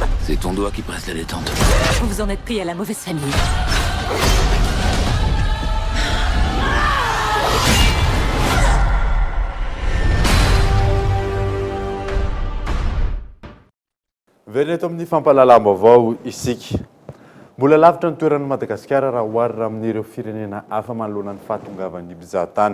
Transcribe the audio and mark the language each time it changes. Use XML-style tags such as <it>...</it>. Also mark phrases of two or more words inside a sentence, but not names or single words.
<fr>C'est ton doigt qui presse la détente. Vous vous en êtes pris à la mauvaise famille.</fr> <mg>Very eto amin'ny fampalalam-baovao isika. Mbola lavitra ny toeran'ny Madagasikara raha oharina amin'ireo firenena hafa manoloana ny fahatongavan'ny mpizahatany.</mg>